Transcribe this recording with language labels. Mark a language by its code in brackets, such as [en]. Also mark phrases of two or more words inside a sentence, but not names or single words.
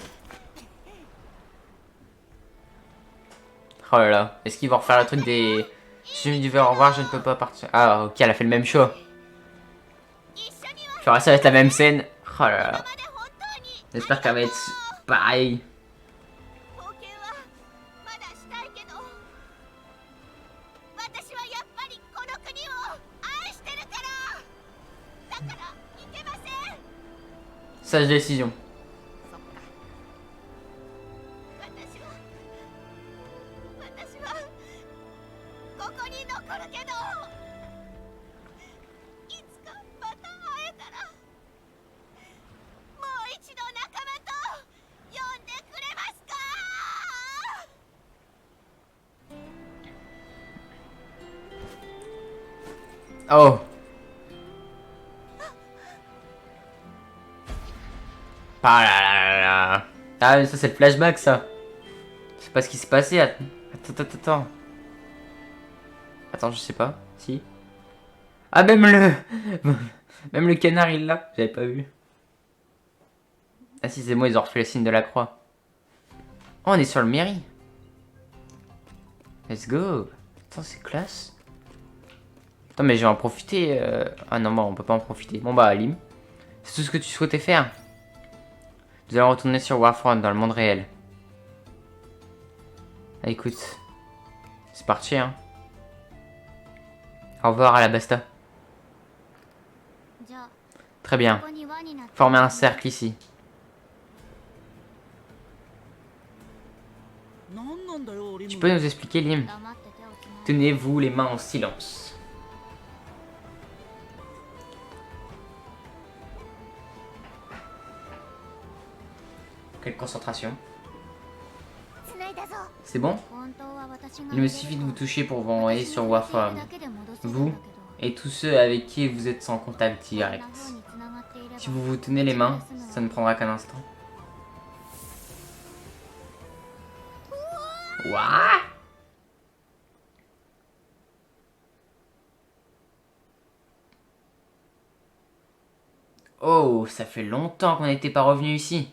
[fr] Oh là là, est-ce qu'ils vont refaire le truc des Je lui dis au revoir, je ne peux pas partir. Ah, ok, elle a fait le même show. Genre, ça va être la même scène. Oh là là. J'espère qu'elle va être pareil. [ja] 冒険はまだしたいけど私はやっぱりこの国を愛してるからだから行けません [fr] Sage décision. [ja] そっか私はここに残るけどいつかまた会えたらもう一度仲間と呼んでくれますか Oh. [fr] Ah là là là là. Ah, mais ça c'est le flashback ça. C'est pas ce qui s'est passé. Attends. Attends, je sais pas. Si. Ah, même le... Même le canard il l'a. J'avais pas vu. Ah si, c'est moi, ils ont refait le signe de la croix. Oh, on est sur le mairie. [en] Let's go. [fr] Attends, c'est classe. Attends, mais je vais en profiter. Ah non, bon, on peut pas en profiter. Bon bah, Lim. C'est tout ce que tu souhaitais faire. Nous allons retourner sur Warfront dans le monde réel. Ah, écoute. C'est parti, hein. Au revoir à la Basta. [ja] じゃあ [fr] Très bien. [ja] ここに輪になって [fr] Formez un cercle ici. [ja] なんなんだよリム [fr] Tu peux nous expliquer, Lim? [ja] 黙って手をつない [fr] Tenez-vous les mains en silence. Quelle concentration. [ja] つないだぞ [fr] C'est bon? [ja] 本当は私が [fr] Il me suffit de vous toucher pour vous envoyer sur Warfront. [ja] だけで戻せるんだけど [fr] Vous et tous ceux avec qui vous êtes en contact [ja] こんな [fr] direct. [ja] 風に繋がっていれば [fr] Si vous vous tenez les mains, ça ne prendra qu'un instant. [en] What? [fr] Oh, ça fait longtemps qu'on n'était pas revenu ici.